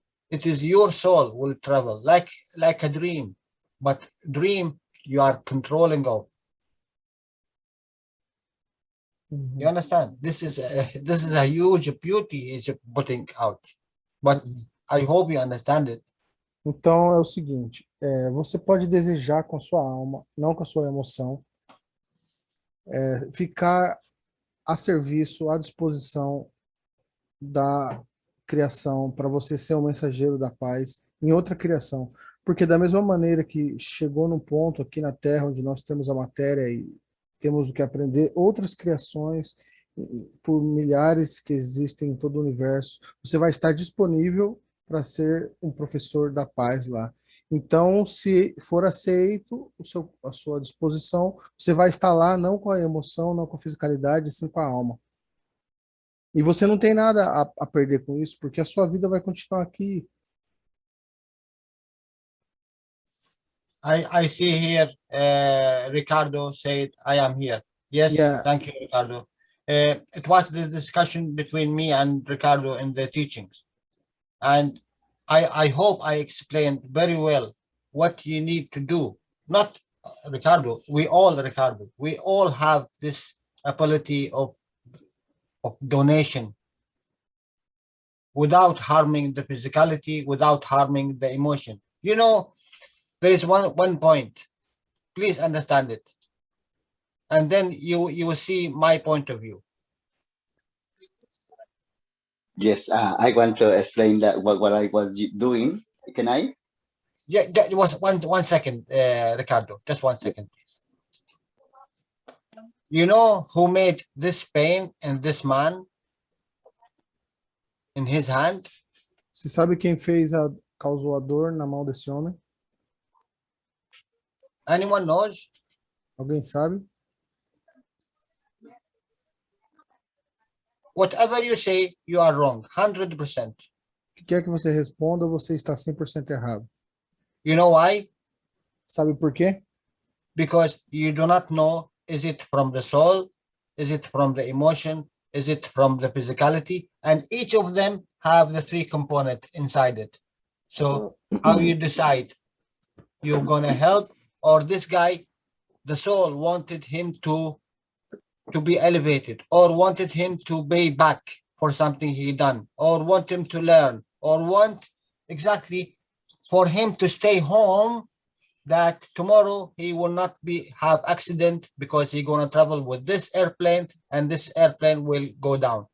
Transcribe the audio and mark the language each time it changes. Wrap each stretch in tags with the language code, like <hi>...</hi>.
<en>It is your soul will travel like a dream, but dream you are controlling of. You understand? This is a huge beauty is putting out, but I hope you understand it.</en> <pt>Então é o seguinte, você pode desejar com a sua alma, não com a sua emoção, ficar a serviço, à disposição da criação, para você ser um mensageiro da paz em outra criação. Porque da mesma maneira que chegou num ponto aqui na Terra, onde nós temos a matéria e temos o que aprender, outras criações, por milhares que existem em todo o universo, você vai estar disponível para ser um professor da paz lá. Então, se for aceito a sua disposição, você vai estar lá não com a emoção, não com a fisicalidade, sim com a alma. E você não tem nada a perder com isso, porque a sua vida vai continuar aqui.</pt> <en>I see here Ricardo said, I am here. Yes, Yeah. Thank you, Ricardo. It was the discussion between me and Ricardo in the teachings. And I hope I explained very well what you need to do. Not Ricardo, we all have this ability of donation without harming the physicality, without harming the emotion. You know, there is one point, please understand it. and then you will see my point of view. Yes, I want to explain that what I was doing. Can I? Yeah, that was one second, Ricardo. Just 1 second, please. You know who made this pain in this man in his hand?</en> <pt>Você sabe quem causou a dor na mão desse homem?</pt> <en>Anyone knows?</en> <pt>Alguém sabe?</pt> <en>Whatever you say, you are wrong, 100%.</en> <pt>O que quer que você responda, você está 100% errado.</pt> <en>You know why?</en> <pt>Sabe por quê?</pt> <en>Because you do not know, is it from the soul? Is it from the emotion? Is it from the physicality? And each of them have the 3 components inside it. So how you decide? You're gonna help, or this guy, the soul wanted him to be elevated, or wanted him to pay back for something he done, or want him to learn, or want exactly for him to stay home, that tomorrow he will not have accident because he's gonna travel with this airplane and this airplane will go down.</en>